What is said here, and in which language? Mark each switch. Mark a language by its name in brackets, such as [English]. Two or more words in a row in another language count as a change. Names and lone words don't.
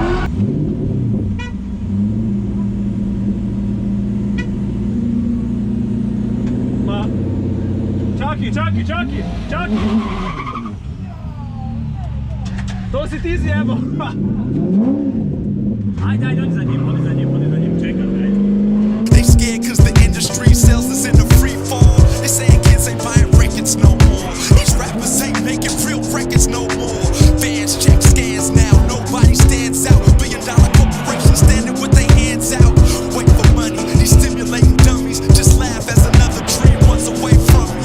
[Croatian] Ma... Čaki! To si ti zjebo! Ajde, odi za njim, čekaj, ajde. [English] They scared cause the industry sells us in the free fall. They saying kids ain't buying records no more. These rappers ain't making real records no more. Fans check scans now, nobody stands out. $1 billion corporations standing with their hands out. Wait for money, these stimulating dummies just laugh as another dream runs away from me.